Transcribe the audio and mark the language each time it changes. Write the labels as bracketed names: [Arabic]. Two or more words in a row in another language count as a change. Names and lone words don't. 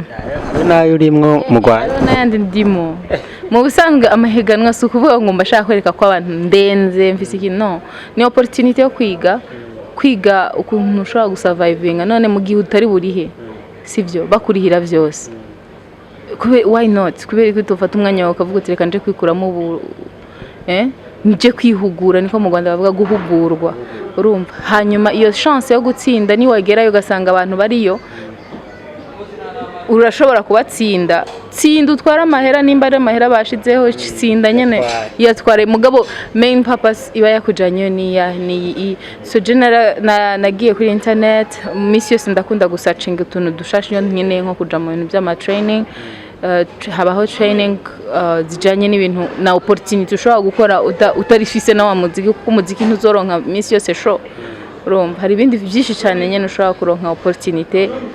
[Rundi] nayo urimwo mu Rwanda n'ayandi ndimo mu busanzwe amahiganwa si ukuvuga ngo mbashaka kwereka ko abantu ndenze mfise ikintu no ni opportunité yo kwiga ukuntu ushobora gusurvivinga none mu gihe utari burihe sivyo bakurihira byose [English] why not [Rundi] kubera ko tufata umwanya wawe ukavuga uti reka nje kwikuramo ubu nje kwihugura niko mu Rwanda bavuga guhugurwa urumva hanyuma iyo chance yo gutsinda ni wagerayo ugasanga abantu bariyo urashobora kubatsinda utwara amahera nimba ari amahera bashizeho tsinda nyene yatware mugabo [English] main purpose [Rundi] iba yakujanye ni [English] so general [Rundi] nagiye kuri internet miss yose ndakunda gusearching utuntu dushashe nyene nko kuja mu bintu by'ama training habaho training zijanye n'ibintu na opportunity ushobora gukora utarifise na wa muziki kuko umuziki ntuzoronka miss yose show urumva hari ibindi byinshi cyane nyene ushobora kuronka opportunity